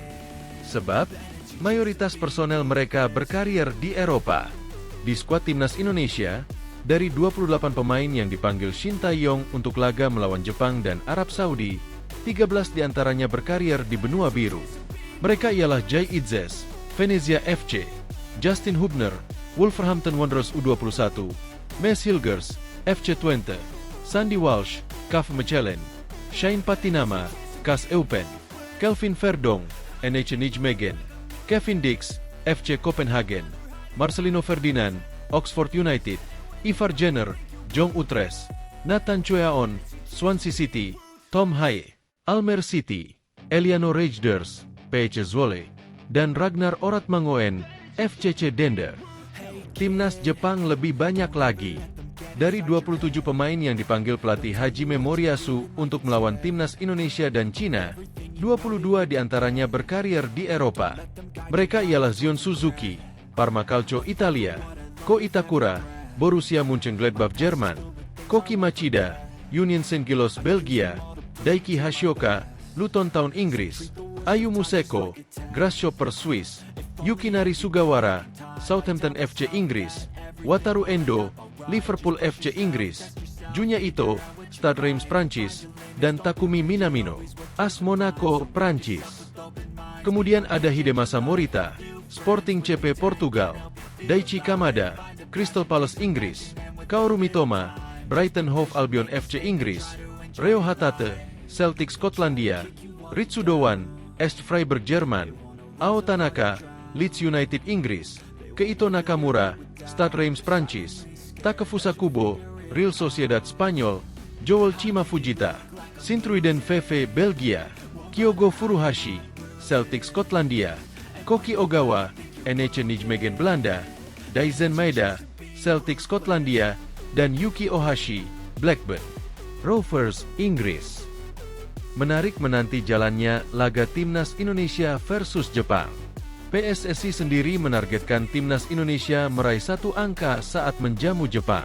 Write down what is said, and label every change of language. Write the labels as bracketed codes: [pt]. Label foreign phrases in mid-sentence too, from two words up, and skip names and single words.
[id] Sebab, mayoritas personel mereka berkarir di Eropa. Di skuad timnas Indonesia, dari 28 pemain yang dipanggil Shin Tae-yong untuk laga melawan Jepang dan Arab Saudi, 13 diantaranya berkarir di benua biru. Mereka ialah Jay Idzes, Venezia FC, Justin Hubner, Wolverhampton Wanderers U21, Mes Hilgers, FC Twente, Sandy Walsh, KV Mechelen, Shane Patinama, KAS Eupen, Kelvin Verdonk, NH Nijmegen, Kevin Dix, FC Copenhagen, Marcelino Ferdinand, Oxford United, Ivar Jenner, Jong Utrecht, Nathan Chueaon, Swansea City, Tom Haye, Almer City, Eliano Rejders, PSV Zwolle, dan Ragnar Oratmangoen, FCC Dender. Timnas Jepang lebih banyak lagi. Dari 27 pemain yang dipanggil pelatih Hajime Moriyasu untuk melawan Timnas Indonesia dan Cina, 22 diantaranya berkarier di Eropa. Mereka ialah Zion Suzuki, Parma Calcio Italia, Ko Itakura, Borussia Mönchengladbach Jerman, Koki Machida, Union Saint-Gilloise Belgia, Daiki Hashioka, Luton Town Inggris, Ayu Museko, Grasshopper Swiss, Yukinari Sugawara, Southampton FC Inggris, Wataru Endo, Liverpool FC Inggris, Junya Ito, Stade Reims Prancis, dan Takumi Minamino, AS Monaco Prancis. Kemudian ada Hidemasa Morita, Sporting CP Portugal, Daichi Kamada, Crystal Palace Inggris, Kaoru Mitoma, Brighton Hove Albion FC Inggris, Reo Hatate, Celtic Skotlandia, Ritsu Dowan, Est Freiburg Jerman, Ao Tanaka, Leeds United Inggris, Keito Nakamura, Stade Reims Prancis, Takefusa Kubo, Real Sociedad Spanyol, Joel Chima Fujita, Sint-Truiden VV Belgia, Kyogo Furuhashi, Celtic Skotlandia, Koki Ogawa, NEC Nijmegen Belanda, Daizen Maeda, Celtic Skotlandia, dan Yuki Ohashi, Blackburn Rovers Inggris. Menarik menanti jalannya laga Timnas Indonesia versus Jepang. PSSI sendiri menargetkan Timnas Indonesia meraih 1 angka saat menjamu Jepang.